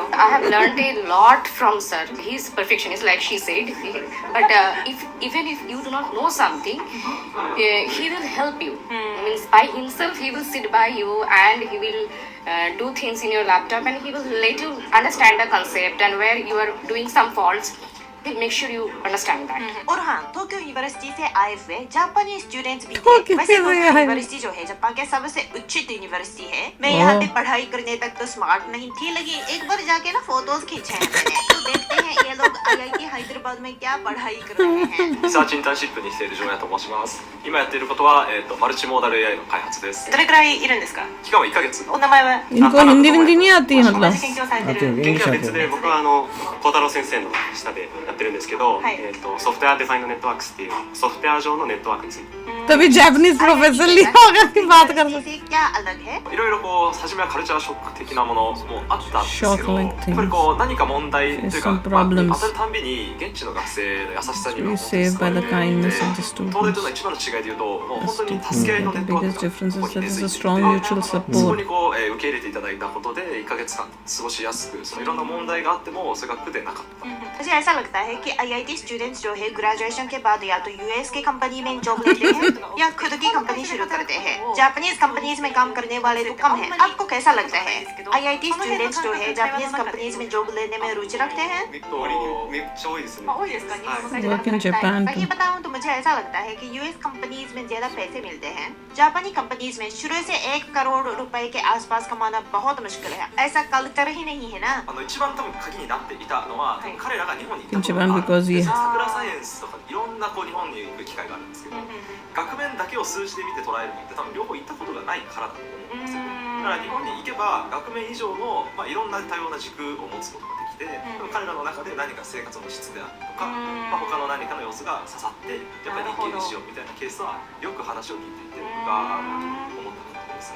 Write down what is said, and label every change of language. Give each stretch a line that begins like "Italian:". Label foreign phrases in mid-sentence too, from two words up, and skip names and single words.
English: I have learned a lot from sir. He's perfectionist like she said, but even if you do not know something, he will help you. Means by himself he will sit by you and he will do things in your laptop and he will let you understand the concept, and where you are doing some faults he'll make sure you understand that.
Hindi: और हाँ, टोक्यो यूनिवर्सिटी से आए हुए जापानी स्टूडेंट्स भी थे। टोक्यो वैसे से टोक्यो आए हुए। यूनिवर्सिटी जो है जापान के सबसे उच्चित यूनिवर्सिटी है। मैं यहाँ पे पढ़ाई करने तक तो स्मार्ट नहीं थी, लेकिन एक बार जाके ना फोटोज खींचे हैं मैंने। तो देखते हैं ये लोग आईआईटी हैदराबाद में क्या पढ़ाई कर रहे हैं।
Japanese: リサーチインターンシップにしている城谷と申します。今やっていることは、マルチモーダル AI の開発です。どれくらいいるんですか？期間は1ヶ月。お名前は？
Hindi: इनको हिंदी विंदी नहीं आती है
Japanese: 同
Hindi: मतलब?
Japanese: じ研究をされてる。
Hindi: आते
Japanese: 研
Hindi: होंगे
Japanese: 究は
Hindi: इंग्लिश
Japanese: 別
Hindi: आते
Japanese: で
Hindi: होंगे।
Japanese: 僕は小太郎先生の下でやってるんですけど、はいソフトウェアデザインのネットワークスっていうソフトウェア上のネットワークについて
Hindi: तभी जापानीज प्रोफेसर लिया होगा कि बात कर सकते। से क्या अलग है?
Japanese: いろいろこう初めはカルチャーショック的なものもあったんですけど、
English: Shock
Japanese: や
English: like
Japanese: っぱりこう何か問題というか、
English: Some problems.
Japanese: 当たるたんびに現地の学生の優しさには
English: Be saved by the kindness of the
Japanese: 東大との
English: students.
Japanese: 一番の違いでいうと、もう本当に助け合いのネッ
English: The
Japanese: トワーク
English: biggest difference
Japanese: が
English: is
Japanese: ここに
English: that
Japanese: 根
English: there's
Japanese: 付
English: a
Japanese: いていて、
English: strong mutual
Japanese: そこ
English: support.
Japanese: にこう受け入れていただいたことで1ヶ月間過ごしやすく、そのいろんな問題があってもそれが苦でなかった。
Hindi: मुझे ऐसा लगता है कि आईआईटी स्टूडेंट्स जो है ग्रेजुएशन के बाद या तो यूएस की कंपनी में जॉब लेते हैं या खुद की कंपनी शुरू करते हैं।
English: Japanese companies
Hindi: में काम करने वाले तो कम हैं। आपको कैसा लगता है आईआईटी स्टूडेंट्स जो है
English: Japanese companies
Hindi: में जॉब लेने में रुचि रखते हैं?
Japanese: めっちゃ多いですね。
English: Work in Japan
Hindi: सही
English: too.
Hindi: बताऊं तो मुझे ऐसा लगता है कि यूएस कंपनीज में ज्यादा पैसे मिलते हैं। जापानी कंपनीज में शुरू से 1 करोड़ रुपए के आसपास कमाना बहुत मुश्किल है। ऐसा कल्चर ही नहीं है ना।
Japanese: 一番多分鍵になっていたのは、彼らが日本に行ったこと
English: Japan
Japanese: がある
English: because he
Japanese: 桜サイエンスとかいろんな日本に行く機会があるんですけど、学面だけを数字で見て捉えるのって多分両方行ったことがないからだと思うんですよ。だから日本に行けば学面以上の、いろんな多様な軸を持つことができて、彼らの中で何か生活の質であるとか、他の何かの様子が刺さってやっぱり日系にしようみたいなケースはよく話を聞いていて僕が思ったことですね。